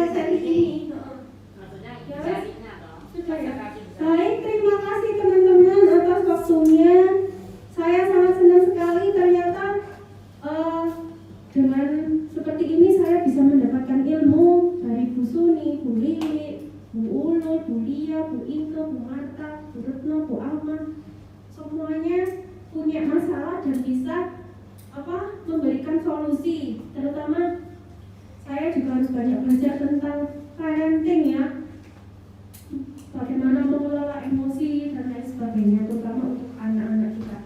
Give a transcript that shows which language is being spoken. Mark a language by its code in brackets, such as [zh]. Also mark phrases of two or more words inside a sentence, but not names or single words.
[id] materi ini. ini. Maksudnya Ya, jadinya toh. sudah ya. Baik, terima kasih teman-teman atas waktunya. Saya sangat senang sekali ternyata dengan seperti ini saya bisa mendapatkan ilmu dari Bu Suni, Bu Lili, Bu Ulul, Bu Lia, Bu Inke, Bu Marta, Bu Retno, Bu Alma. Semuanya punya masalah dan bisa memberikan solusi. Terutama saya juga harus banyak belajar tentang parenting ya. Bagaimana mengelola emosi dan lain sebagainya, terutama untuk anak-anak kita.